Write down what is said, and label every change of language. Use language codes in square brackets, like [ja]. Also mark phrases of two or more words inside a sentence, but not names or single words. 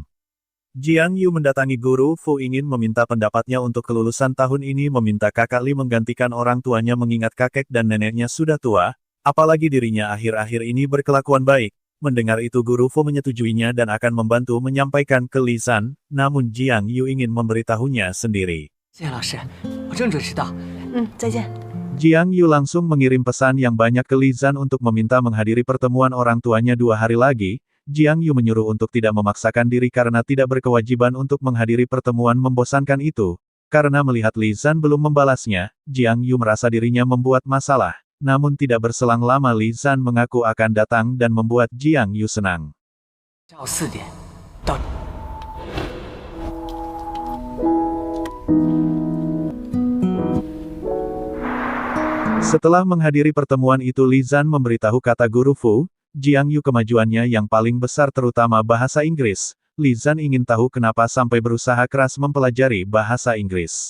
[id] Jiang Yu mendatangi guru Fu ingin meminta pendapatnya untuk kelulusan tahun ini meminta kakak Li menggantikan orang tuanya mengingat kakek dan neneknya sudah tua, apalagi dirinya akhir-akhir ini berkelakuan baik. Mendengar itu guru Fu menyetujuinya dan akan membantu menyampaikan ke Li Zan, namun Jiang Yu ingin memberitahunya sendiri. [zh] 谢谢老师，我正准时到。再见。 [id] Jiang Yu langsung mengirim pesan yang banyak ke Li Zan untuk meminta menghadiri pertemuan orang tuanya 2 hari lagi. Jiang Yu menyuruh untuk tidak memaksakan diri karena tidak berkewajiban untuk menghadiri pertemuan membosankan itu. Karena melihat Li Zan belum membalasnya, Jiang Yu merasa dirinya membuat masalah. Namun tidak berselang lama Li Zan mengaku akan datang dan membuat Jiang Yu senang. [zh] 下午4点到。 [id] Setelah menghadiri pertemuan itu Li Zan memberitahu kata guru Fu, Jiang Yu kemajuannya yang paling besar terutama bahasa Inggris. Li Zan ingin tahu kenapa sampai berusaha keras mempelajari bahasa Inggris.